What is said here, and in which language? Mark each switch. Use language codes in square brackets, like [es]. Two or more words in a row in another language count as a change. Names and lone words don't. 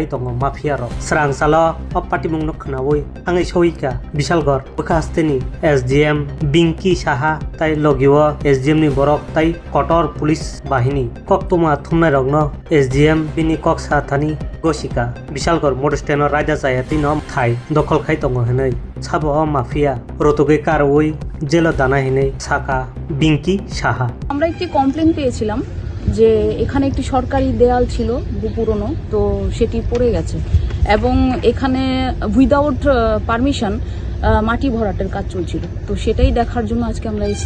[trp] tongo mafia ro srang salo opati mungno khnawoi angai soika Bishalgor bukhasteni SDM Binki Saha tai logiwo SDM ni borok tai kotor police bahini koktoma thumnai rogno SDM bini koksa thani gosika Bishalgor motor stand raida chayate nom thai dokol khai tongo henai sabo mafia rotoge karoi জেলা দানা হেনে ছাকা বিঙ্কি সাহা। [bn] আমরা একটি কমপ্লেন পেয়েছিলাম যে এখানে একটি সরকারি দেয়াল ছিল পুরনো, তো সেটি পড়ে গেছে এবং এখানে [en] without permission [bn] মাটি ভরাটের কাজ চলছিল। তো সেটাই দেখার জন্য আজকে আমরা এসেছি।